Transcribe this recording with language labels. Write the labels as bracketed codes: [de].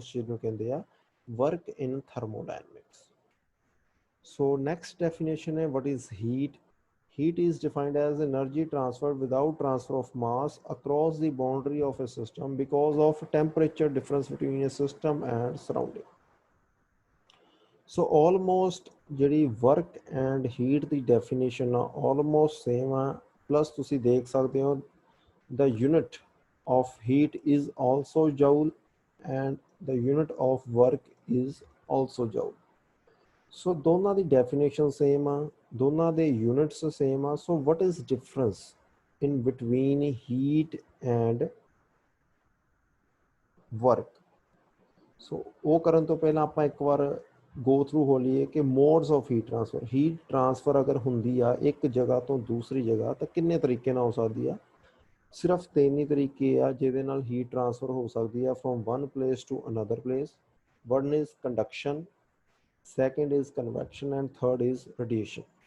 [pa] ਉਸ ਚੀਜ਼ ਨੂੰ ਕਹਿੰਦੇ ਆ ਵਰਕ ਇਨ ਥਰਮੋਡਾਇਨਾਮਿਕਸ. [en] So next definition ਹੈ what is heat? Heat is defined as energy transferred without transfer of mass across the boundary of a system because of temperature difference between a system and surrounding. So almost ਜਿਹੜੀ work and heat ਦੀ definition ਆ almost same ਆ plus [pa] ਤੁਸੀਂ ਦੇਖ ਸਕਦੇ ਹੋ [en] the unit of heat is also joule and the unit of work is also joule. [pa] So ਦੋਨਾਂ ਦੀ definition same ਆ ਦੋਨਾਂ ਦੇ units same ਆ. [en] So what is difference in between heat and work? [pa] So ਉਹ ਕਰਨ ਤੋਂ ਪਹਿਲਾਂ ਆਪਾਂ ਇੱਕ ਵਾਰ ਗੋ ਥਰੂ ਹੋ ਲਈਏ ਕਿ modes of heat transfer. Heat transfer ਅਗਰ ਹੁੰਦੀ ਆ ਇੱਕ ਜਗ੍ਹਾ ਤੋਂ ਦੂਸਰੀ ਜਗ੍ਹਾ ਤਾਂ ਕਿੰਨੇ ਤਰੀਕੇ ਨਾਲ ਹੋ ਸਕਦੀ ਆ? ਸਿਰਫ 3 ਹੀ ਤਰੀਕੇ ਆ ਜਿਹਦੇ ਨਾਲ ਹੀਟ ਟ੍ਰਾਂਸਫਰ ਹੋ ਸਕਦੀ ਆ [en] From one place to another place. One is conduction, second is convection and third is radiation.